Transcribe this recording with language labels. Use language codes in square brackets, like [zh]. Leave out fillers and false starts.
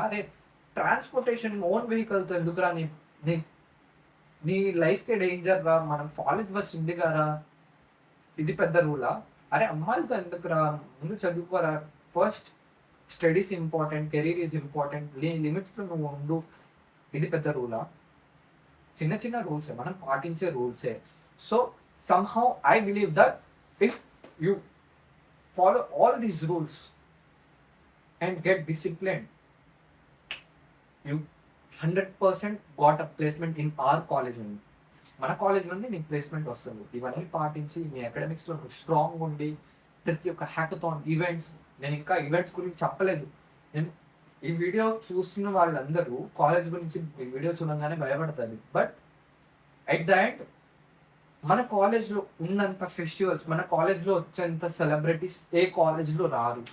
[te] అరే transportation own వెహికల్తో ఎందుకురా, నీ నీ నీ లైఫ్కే డేంజర్ రా, మనం కాలేజ్ బస్ ఉంది కదా, ఇది పెద్ద రూలా? అరే అమ్మాయిలతో ఎందుకురా, ముందు చదువుకోరా, first studies important, [en] career is important, [te] లిమిట్స్లో నువ్వు ఉండు, ఇది పెద్ద రూలా? చిన్న చిన్న రూల్సే, మనం పాటించే రూల్సే. [en] So somehow I believe that if you follow all these rules and get disciplined, you 100% got a placement in our college only. [te] మన కాలేజ్ నుండి నీకు ప్లేస్మెంట్ వస్తుంది. ఇవన్నీ పాటించి మీ అకాడమిక్స్లో నువ్వు స్ట్రాంగ్ ఉండి ప్రతి ఒక్క హ్యాకథాన్ ఈవెంట్స్, నేను ఇంకా ఈవెంట్స్ గురించి చెప్పలేదు. నేను ఈ వీడియో చూస్తున్న వాళ్ళందరూ కాలేజ్ గురించి ఈ వీడియో చూడగానే భయపడతారు, [en] but at the end [te] మన కాలేజ్లో ఉన్నంత ఫెస్టివల్స్, మన కాలేజ్లో వచ్చేంత సెలబ్రిటీస్ ఏ కాలేజ్లో రారు.